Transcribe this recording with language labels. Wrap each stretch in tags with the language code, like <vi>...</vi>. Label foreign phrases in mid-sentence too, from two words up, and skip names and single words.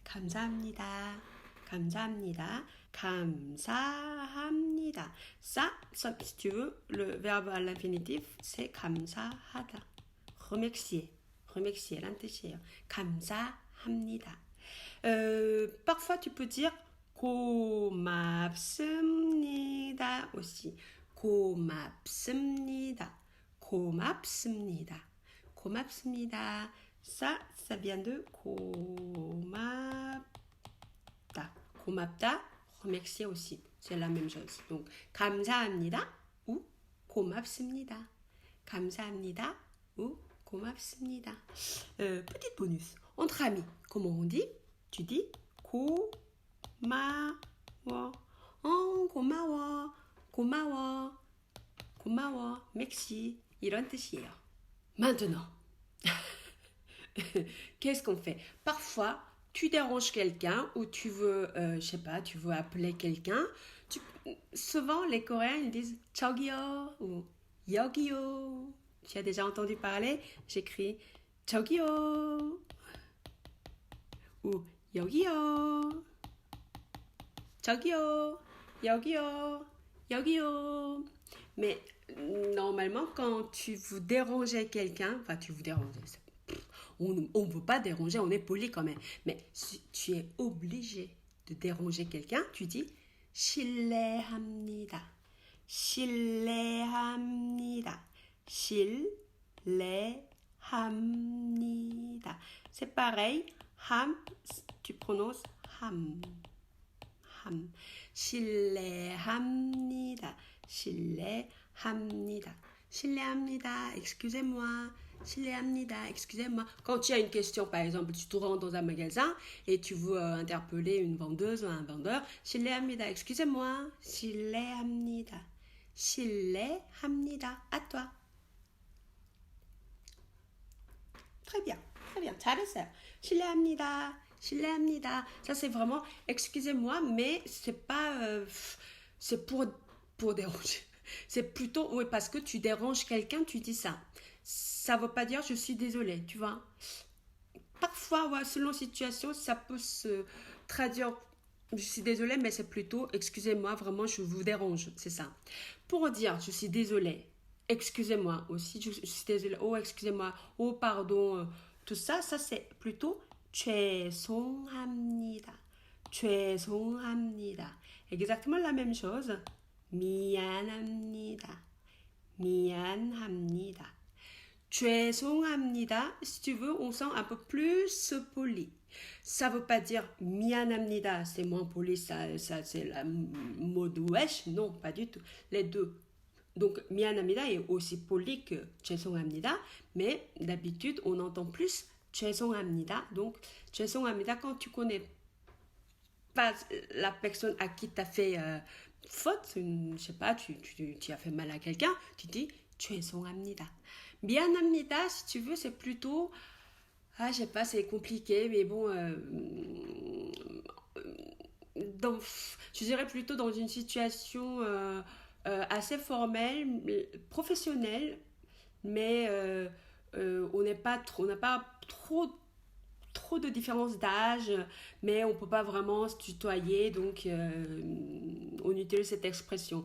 <ko>감사합니다. 감사합니다. 감사합니다.</ko> <fr>Ça, si tu veux, le verbe à l'infinitif, c'est 감사하다. Remercier. Remercier, l'antechéant. 감사합니다. Parfois, tu peux dire 고맙습니다 aussi.</fr> <ko>고맙습니다. 고맙습니다. 고맙습니다.</ko> <fr>Ça vient de 고맙다.</fr> <ko>고맙다,</ko> <fr>remercier aussi. C'est la même chose. Donc,</fr> <ko>감사합니다 ou 고맙습니다. 감사합니다 ou 고맙습니다.</ko> <fr>Petit bonus. Entre amis, comment on dit? Tu dis</fr> <ko>고마워. 고마워. 고마워. 고마워. Merci. 이런 뜻이에요.</ko> <fr>Maintenant, qu'est-ce qu'on fait? Parfois, tu déranges quelqu'un ou tu veux, je sais pas, tu veux appeler quelqu'un. Souvent, les Coréens, ils disent 저기요 ou 여기요. Tu as déjà entendu parler? J'écris 저기요 ou 여기요.</fr> <ko>저기요, 여기요, 여기요.</ko> <fr>Mais normalement, quand tu veux déranger quelqu'un, enfin, tu veux déranger, on ne veut pas déranger, on est poli quand même. Mais si tu es obligé de déranger quelqu'un, tu dis 실례합니다.</fr> <ko>실례합니다. 실례합니다.</ko> <fr>C'est pareil, ham, tu prononces ham.</fr> <ko>ham. 실례합니다. 실례합니다. 실례합니다.</ko> <fr>Excusez-moi. 실례합니다. Excusez-moi. Quand tu as une question, par exemple, tu te rends dans un magasin et tu veux interpeller une vendeuse ou un vendeur.</fr> <ko>실례합니다. Excusez-moi. 실례합니다. 실례합니다.</ko> <fr>À toi. Très bien. Très bien.</fr> <ko>잘했어요. 실례합니다. 실례합니다.</ko> <fr>Ça c'est vraiment excusez-moi, mais c'est pas c'est pour déranger. C'est plutôt oui parce que tu déranges quelqu'un, tu dis ça. Ça veut pas dire je suis désolée, tu vois. Parfois, ouais, selon situation, ça peut se traduire je suis désolée, mais c'est plutôt excusez-moi, vraiment je vous dérange, c'est ça. Pour dire je suis désolée, excusez-moi aussi, je suis désolée, oh excusez-moi, oh pardon, tout ça, ça c'est plutôt 죄송합니다.</fr> <ko>죄송합니다.</ko> <fr>Exactement la même chose.</fr> <ko>미안합니다. 미안합니다. 죄송합니다.</ko> <fr>Si tu veux, on sent un peu plus poli. Ça veut pas dire 미안합니다, c'est moins poli, ça c'est le mot de wesh. Non, pas du tout. Les deux. Donc, 미안합니다 est aussi poli que 죄송합니다, mais d'habitude, on entend plus 죄송합니다. Donc, 죄송합니다, quand tu connais pas la personne à qui tu as fait faute, je sais pas, tu as fait mal à quelqu'un, tu dis 죄송합니다.</fr> <ko>미안합니다,</ko> <fr>si tu veux, c'est plutôt, je sais pas, c'est compliqué, mais bon, je dirais plutôt dans une situation assez formelle, professionnelle, mais on n'a pas trop de différence d'âge, mais on peut pas vraiment se tutoyer, donc on utilise cette expression.</fr>